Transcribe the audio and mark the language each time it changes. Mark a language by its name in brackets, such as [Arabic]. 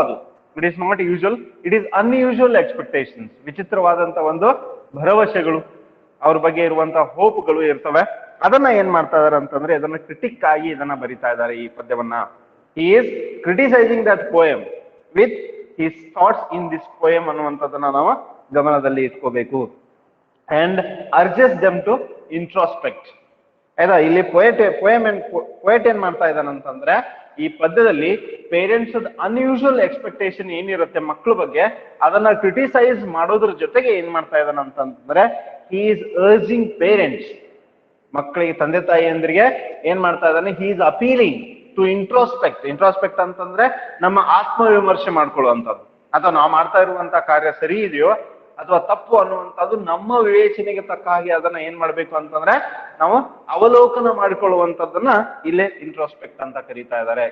[English] ಅದು it is not usual, it is unusual expectations. [Kannada] ವಿಚಿತ್ರವಾದಂತ ಒಂದು ಭರವಸೆಗಳು, ಅವ್ರ ಬಗ್ಗೆ ಇರುವಂತಹ ಹೋಪ್ಗಳು ಇರ್ತವೆ. ಅದನ್ನ ಏನ್ ಮಾಡ್ತಾ ಇದಾರೆ ಅಂತಂದ್ರೆ ಅದನ್ನ ಕ್ರಿಟಿಕ್ ಆಗಿ ಇದನ್ನ ಬರಿತಾ ಇದ್ದಾರೆ ಈ ಪದ್ಯವನ್ನ. [English] he is criticising that poem with his thoughts in this poem [Kannada] ಅನ್ನುವಂಥದ್ದನ್ನ ನಾವು ಗಮನದಲ್ಲಿ ಇಟ್ಕೋಬೇಕು. [English] And urges them to introspect. [Kannada] ಆಯ್ತಾ, ಇಲ್ಲಿ ಪೊಯೆಟ್ ಏನ್ ಮಾಡ್ತಾ ಇದ್ದಾನಂತಂದ್ರೆ ಈ ಪದ್ಯದಲ್ಲಿ ಪೇರೆಂಟ್ಸ್ ಅನ್ಯೂಶುವಲ್ ಎಕ್ಸ್ಪೆಕ್ಟೇಷನ್ ಏನಿರುತ್ತೆ ಮಕ್ಕಳ ಬಗ್ಗೆ ಅದನ್ನ ಕ್ರಿಟಿಸೈಸ್ ಮಾಡೋದ್ರ ಜೊತೆಗೆ ಏನ್ ಮಾಡ್ತಾ ಇದ್ದಾನಂತಂದ್ರೆ [English] he is urging parents, [Kannada] ಮಕ್ಕಳಿಗೆ ತಂದೆ ತಾಯಿಯಂದ್ರಿಗೆ ಏನ್ ಮಾಡ್ತಾ ಇದ್ದಾನೆ, [English] he is appealing to introspect [Kannada] ಅಂತಂದ್ರೆ ನಮ್ಮ ಆತ್ಮವಿಮರ್ಶೆ ಮಾಡ್ಕೊಳ್ಳುವಂಥದ್ದು, ಅಥವಾ ನಾವು ಮಾಡ್ತಾ ಇರುವಂತ ಕಾರ್ಯ ಸರಿ ಇದೆಯೋ ಅಥವಾ ತಪ್ಪು ಅನ್ನುವಂಥದ್ದು ನಮ್ಮ ವಿವೇಚನೆಗೆ ತಕ್ಕ ಹಾಗೆ ಅದನ್ನ ಏನ್ ಮಾಡ್ಬೇಕು ಅಂತಂದ್ರೆ ನಾವು ಅವಲೋಕನ ಮಾಡಿಕೊಳ್ಳುವಂಥದ್ದನ್ನ ಇಲ್ಲೇ ಇಂಟ್ರೋಸ್ಪೆಕ್ಟ್ ಅಂತ ಕರೀತಾ ಇದ್ದಾರೆ.